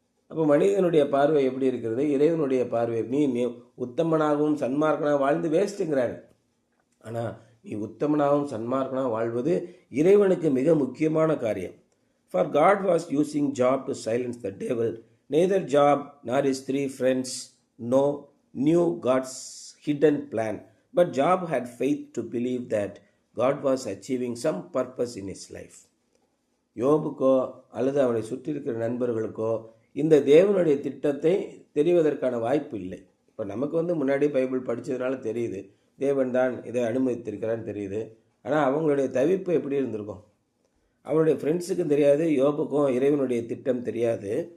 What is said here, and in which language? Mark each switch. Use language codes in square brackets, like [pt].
[ta] அப்போ மனிதனுடைய பார்வை எப்படி இருக்கிறது? இறைவனுடைய பார்வை, நீ உத்தமனாகவும் சன்மார்க்கனாக வாழ்ந்து வேஸ்ட்டுங்கிறாரு. ஆனால் நீ உத்தமனாகவும் சன்மார்க்கனாக வாழ்வது இறைவனுக்கு மிக முக்கியமான காரியம். [en] For God was using Job to silence the devil. Neither Job nor is 3 friends knew God's hidden plan, but Job had faith to believe that God was achieving some purpose in his life. [ta] யோபுக்கோ அல்லது அவனை சுற்றி இருக்கிற நண்பர்களுக்கோ இந்த தேவனுடைய திட்டத்தை தெரிவதற்கான வாய்ப்பு இல்லை. இப்போ நமக்கு முன்னாடி பைபிள் படித்ததுனால தெரியுது, தேவன் தான் இதை அனுமதித்திருக்கிறான்னு தெரியுது. ஆனால் அவங்களுடைய தவிப்பு எப்படி இருந்திருக்கும்? அவனுடைய ஃப்ரெண்ட்ஸுக்கும் தெரியாது, யோபுக்கும் இறைவனுடைய திட்டம் தெரியாது.